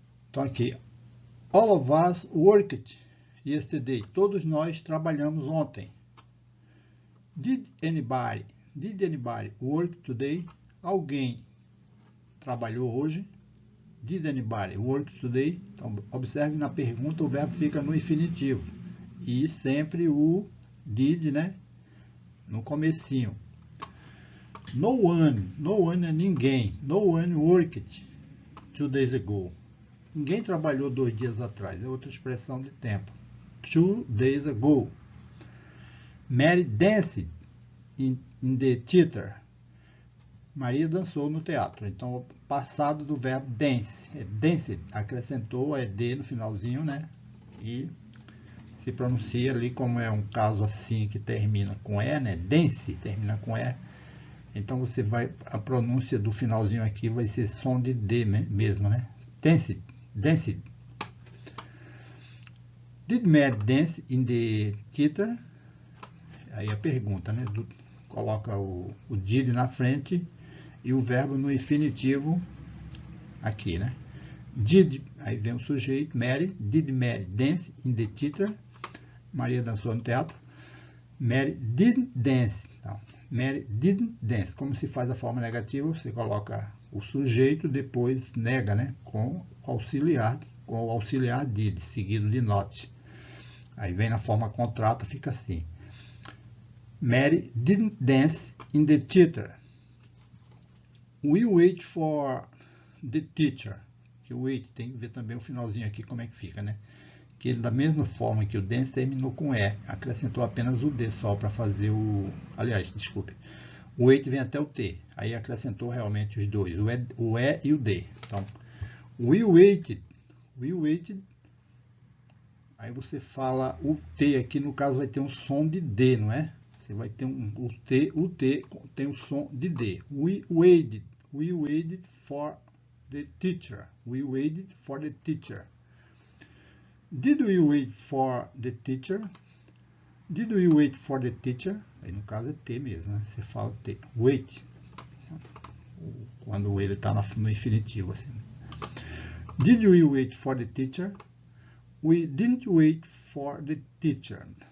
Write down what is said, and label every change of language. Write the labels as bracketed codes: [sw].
[pt] Então aqui, [en] all of us worked yesterday. [pt] Todos nós trabalhamos ontem. [en] Did anybody work today? [pt] Alguém trabalhou hoje? [en] Did anybody work today? [pt] Então, observe na pergunta, o verbo fica no infinitivo. E sempre o did, né? No comecinho. [en] No one [pt] é ninguém. [en] No one worked 2 days ago. [pt] Ninguém trabalhou 2 dias atrás. É outra expressão de tempo. [en] 2 days ago. Mary danced in the theater. [pt] Maria dançou no teatro. Então, o passado do verbo dance. É danced. Acrescentou ed no finalzinho, né? E se pronuncia ali como é um caso assim que termina com e, né? Dance termina com e. Então, você vai... A pronúncia do finalzinho aqui vai ser som de D mesmo, né? [en] Danced. Danced. Did Mary dance in the theater? [pt] Aí a pergunta, né? Coloca o did na frente e o verbo no infinitivo aqui, né? Did, aí vem o sujeito, Mary. [en] Did Mary dance in the theater? [pt] Maria dançou no teatro. [en] Mary didn't dance. Então, Mary didn't dance. [pt] Como se faz a forma negativa? Você coloca o sujeito, depois nega, né? Com o auxiliar did, seguido de not. Aí vem na forma contrata, fica assim. [en] Mary didn't dance in the theater. We wait for the teacher. [pt] Que o wait tem que ver também o finalzinho aqui como é que fica, né? Que ele, da mesma forma que o dance, terminou com e. Acrescentou apenas o d só para fazer o... Aliás, desculpe. O wait vem até o t. Aí acrescentou realmente os dois, o e e o d. [en] Então, we waited. We waited. [pt] Aí você fala o t aqui, no caso vai ter um som de d, não é? Você vai ter o t tem o som de d. [en] We waited for the teacher. We waited for the teacher. Did we wait for the teacher? Did we wait for the teacher? [pt] Aí no caso é T mesmo, né? Você fala T. Wait. Quando ele está no infinitivo, assim. [en] Did we wait for the teacher? We didn't wait for the teacher.